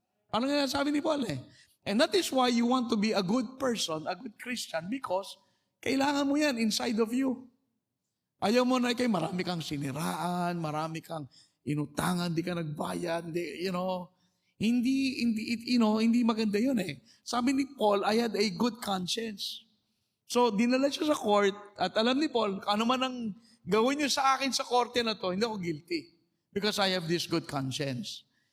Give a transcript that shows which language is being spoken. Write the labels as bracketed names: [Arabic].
[Filipino] Parang nga sabi ni Paul eh. [English] And that is why you want to be a good person, a good Christian, because [Filipino] kailangan mo yan [English] inside of you. [Filipino] Ayaw mo na marami kang siniraan, marami kang inutangan, di ka nagbayad, hindi maganda yun eh. Sabi ni Paul, [English] I had a good conscience. [Filipino] So, dinala siya sa court, at alam ni Paul, ano man ang gawin niyo sa akin sa korte na to, hindi ako guilty. [English] Because I have this good conscience.